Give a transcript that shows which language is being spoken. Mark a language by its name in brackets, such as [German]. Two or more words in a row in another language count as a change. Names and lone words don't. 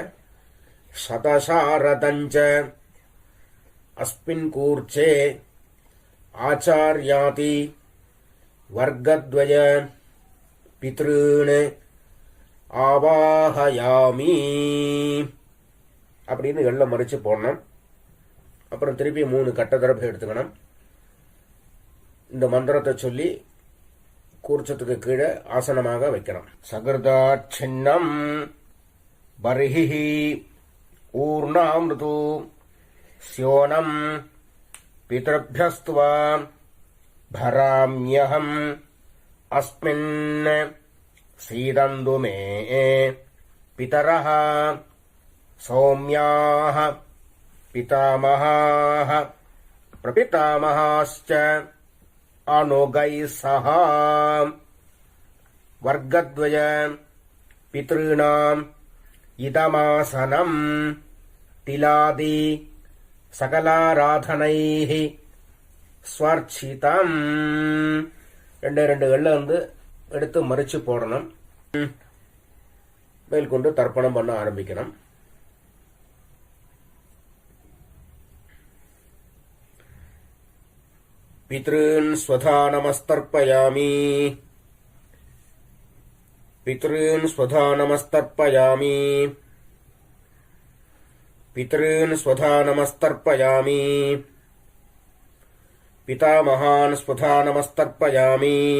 [Sanskrit] शतशारदं च अस्मिन् कूर्चे आचार्यादि वर्गद्वय पितॄन् आवाहयामि [Tamil] அப்படின்னு எள்ள மறிச்சு போடணும். அப்புறம் திருப்பி 3 கட்ட தரப்பு எடுத்துக்கணும். இந்த மந்திரத்தை சொல்லி கூர்ச்சத்துக்கு கீழே ஆசனமாக வைக்கணும். [Sanskrit] सकृदाच्छिन्नं बर्हिः ऊर्णामृतो स्योनम् पितृभ्यस्त्वा भराम्यहम् अस्मिन् सीदन्तु मे पितरः सौम्याः पितामहाः प्रपितामहाश्च अनुगैः सह वर्गद्वय पितॄणाम् इदमासनम् तिलादि सकलाराधनैः ஸ்வர்ச்சிதம். [Tamil] ரெண்டு கல்ல எடுத்து மறிச்சு போடணும். மேல் கொண்டு தர்ப்பணம் பண்ண ஆரம்பிக்கணும். [Sanskrit] पितॄन् स्वधा नमस्तर्पयामि. पितॄन् स्वधा नमस्तर्पयामि. पितॄन् स्वधा नमस्तर्पयामि. पितामहान् स्वधा नमस्तर्पयामि.